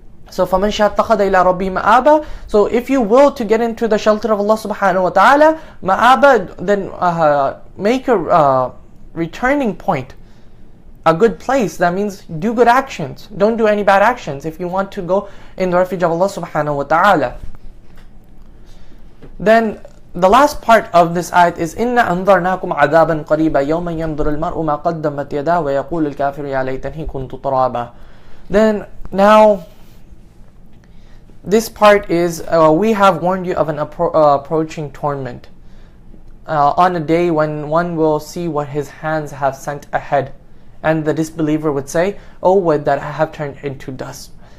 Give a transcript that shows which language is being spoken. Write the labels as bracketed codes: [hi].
[en] So [ar] فَمَنْ شَاءَ اتَّخَذَ إِلَىٰ رَبِّهِ مَآبًا. [en] So if you will to get into the shelter of Allah subhanahu wa ta'ala, ma'aba, then make a returning point, a good place. That means do good actions, don't do any bad actions if you want to go in the refuge of Allah subhanahu wa ta'ala. Then the last part of this ayat is [ar] إِنَّا أَنذَرْنَاكُمْ عَذَابًا قَرِيبًا يَوْمًا يَنْظُرُ الْمَرْءُ مَا قَدَّمَتْ يَدَاهُ وَيَقُولُ الْكَافِرُ يَا لَيْتَنِي كُنْتُ تُرَابًا. [en] Then now this part is we have warned you of an approaching torment on a day when one will see what his hands have sent ahead, and the disbeliever would say, oh, would that I have turned into dust.